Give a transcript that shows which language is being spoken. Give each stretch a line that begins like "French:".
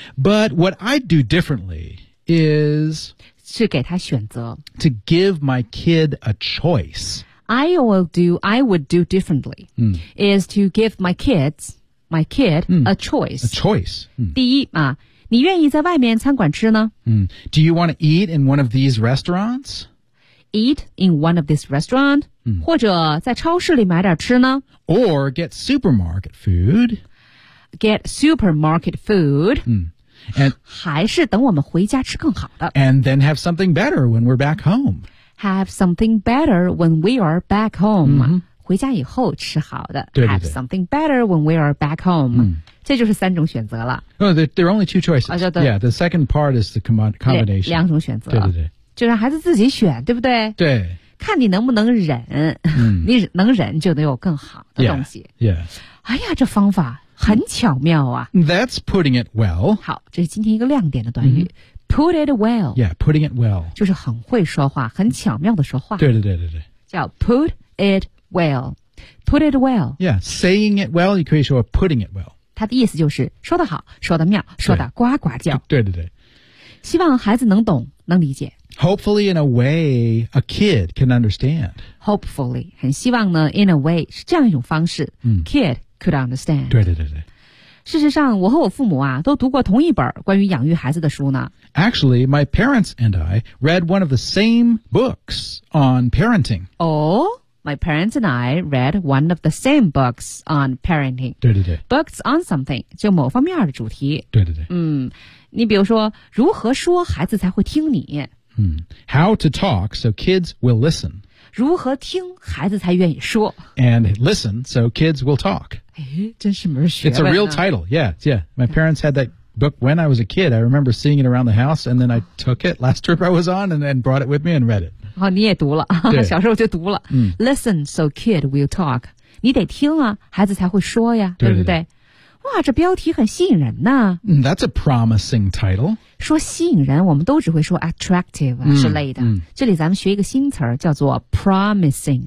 English: But what I do differentlyIs
Chinese: 是给他选择
English: to give my kid a choice. I would do differently.、is to give my kid、a choice. A choice.、
Chinese: 第一啊，你愿意在外面餐馆吃呢？
English: Do you want to eat in one of these restaurants? Eat in one of these restaurants,、
Chinese: 或者在超市里买点吃呢
English: ？Or get supermarket food. Get supermarket food.、 And,
Chinese: 还是等我们回家吃更好的。
English: And then have something better when we're back home. Have something better when we are back home.、
Chinese: 回家以后吃好的。对对对
English: have something better when we are back home.、
Chinese: 这就是三种选择了。
English: No, there are only two choices.、yeah, the second part is the combination.
Chinese: 两种选择。对对对。就让孩子自己选对不对对。看你能不能忍、你能忍就能有更好的东西。
English: Yeah, yeah.
Chinese: 哎呀这方法。很巧妙啊。
English: That's putting it well.
Chinese: 好，这是今天一个亮点的短语。
English: Mm-hmm. Put it well. Yeah, putting it well.
Chinese: 就是很会说话，很巧妙的说话。对对对对对。
English: 叫 put it well. Put it well. Yeah, saying it well, you
Chinese: 可以说
English: putting it well.
Chinese: 它的意思就是说得好，说得妙，说得呱呱叫。对对对。希望孩子能懂，能理解。
English: Hopefully, in a way, a kid can understand. Hopefully,
Chinese: 很希望呢
English: in a way,
Chinese: 是这样一种方式、
English: 嗯、kid could understand.
Chinese: 对对对对。事实上我和我父母啊都读过同一本关于养育孩子的书呢。
English: Actually, my parents and I read one of the same books on parenting. Oh, my parents and I read one of the same books on parenting.
Chinese: 对对对。
English: Books on something,
Chinese: 就某方面的主题。对对对。嗯，你比如说如何说孩子才会听你。
English: How to talk so kids will listen.
Chinese: 如何听孩子才愿意说。
English: And listen so kids will talk.
Chinese: 哎，真是门学问啊。
English: It's a real title. Yeah, yeah. My parents had that book when I was a kid. I remember seeing it around the house and then I took it last trip I was on and brought it with me and read it.
Chinese: 哦，你也读了。小时候就读了。
English: Listen so kid will talk.
Chinese: 你得听啊，孩子才会说呀，对不对？哇，这标题很吸引人呐。
English: That's a promising title.
Chinese: 说吸引人，我们都只会说 attractive 之类的。这里咱们学一个新词儿，叫做 promising。